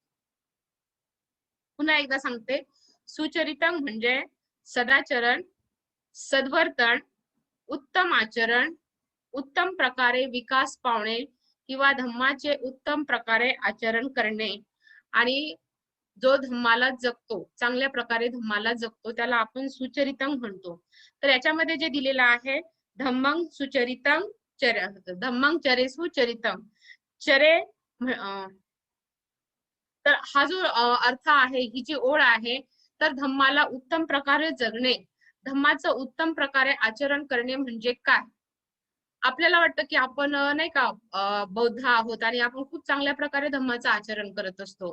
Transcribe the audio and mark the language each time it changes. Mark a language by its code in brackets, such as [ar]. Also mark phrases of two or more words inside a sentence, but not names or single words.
[mr] पुन्हा एकदा सांगते, सुचरितं म्हणजे सदाचरण, सद्वर्तन, उत्तम आचरण, उत्तम प्रकारे विकास पावणे किंवा धम्माचे उत्तम प्रकारे आचरण करणे. आणि जो धम्माला जगतो, चांगल्या प्रकारे धम्माला जगतो त्याला आपण सुचरितं म्हणतो. तर याच्यामध्ये जे दिलेलं आहे [pi] धम्मं सुचरितं चर, धम्मं चरे सुचरितं चरे, [mr] तर हा जो अर्थ आहे, ही जी ओळ आहे, तर धम्माला उत्तम प्रकारे जगणे, धम्माचं उत्तम प्रकारे आचरण करणे म्हणजे काय. आपल्याला वाटतं की आपण नाही का बौद्ध आहोत आणि आपण खूप चांगल्या प्रकारे धम्माचं आचरण करत असतो.